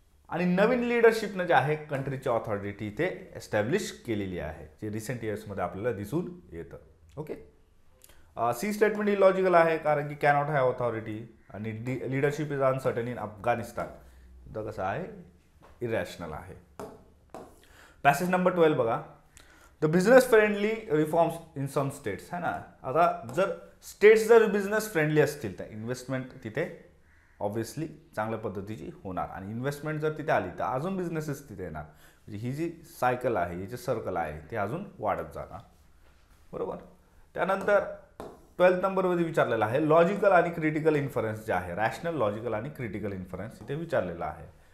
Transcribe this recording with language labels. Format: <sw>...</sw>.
<mr>आणि नवीन लिडरशिपनं जे आहे कंट्रीची ऑथॉरिटी इथे एस्टॅब्लिश केलेली आहे, जे रिसेंट इयर्समध्ये आपल्याला दिसून येतं, ओके. सी स्टेटमेंट इलॉजिकल आहे कारण की कॅनॉट हॅव ऑथॉरिटी, आणि</mr> <en>leadership is uncertain in Afghanistan</en> <mr>सुद्धा कसं आहे, इरॅशनल आहे. पॅसेज नंबर 12 बघा,</mr> <en>The business friendly reforms in some states, है ना.</en> <mr>आता जर स्टेट्स जर बिझनेस फ्रेंडली असतील तर इन्व्हेस्टमेंट तिथे ऑब्व्हियसली चांगल्या पद्धतीची होणार, आणि इन्व्हेस्टमेंट जर तिथे आली तर अजून बिझनेसेस तिथे येणार. म्हणजे ही जी सायकल आहे, ही जे सर्कल आहे ते अजून वाढत जाणार, बरोबर. त्यानंतर 12 नंबरमध्ये विचारलेलं आहे लॉजिकल आणि क्रिटिकल इन्फरन्स जे आहे, रॅशनल, लॉजिकल आणि क्रिटिकल इन्फरन्स इथे विचारलेलं आहे.</mr>